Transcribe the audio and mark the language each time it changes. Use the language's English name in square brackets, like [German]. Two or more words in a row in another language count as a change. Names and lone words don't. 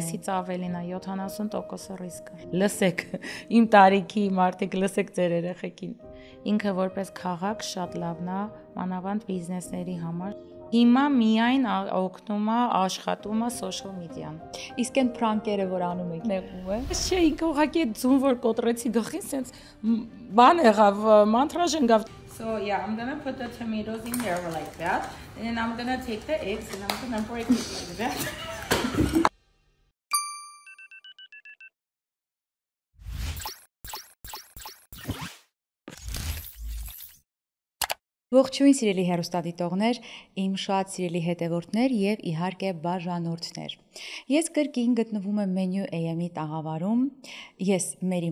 [Armenian] Կեսից ավելին է 70% ռիսկը։ Լսեք, իմ տարիքի մարդիկ լսեք ձեր երեխեքին։ Ինքը որպես քաղաք շատ լավն է, մանավանդ բիզնեսների համար։ Հիմա միայն օգնում է աշխատում է [English] social media- [Armenian] ն։ Իսկ այն պրանկերը, որ անում եք, նեղում է։ Չէ, ինքը ուղղակի ձուն որ կոտրեցի գլխին, sense բան եղավ, մանտրաժ ընկավ։ [English] So yeah, I'm gonna put the tomatoes in there like that, and then I'm gonna take the eggs and I'm gonna break it like that. [Armenian] Ողջույն սիրելի հեռուստադիտողներ, իմ շատ սիրելի հետևորդներ եւ իհարկե բաժանորդներ։ Ես կրկին գտնվում եմ Menu AM-ի տաղավարում։ Ես Մերի